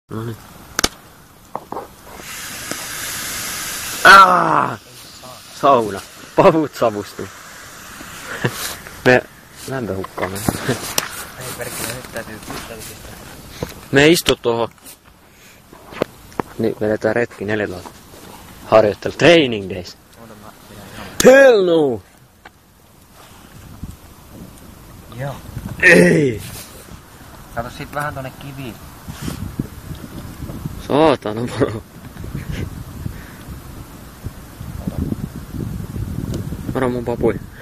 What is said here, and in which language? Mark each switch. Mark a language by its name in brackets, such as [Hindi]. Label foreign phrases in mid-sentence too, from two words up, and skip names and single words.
[Finnish] No niin. Sauna. Pavut savustuu. Me lämpöhukkaamme. Ei perkele, nyt täytyy pistää. Me istu tuohon. Niin vedetään retki 14. Harjoittelu. [English] Training days. Hell no! [Finnish] Joo. Ei! Kato sit vähän tonne kiviin. Saatana moro. Varo mun papui.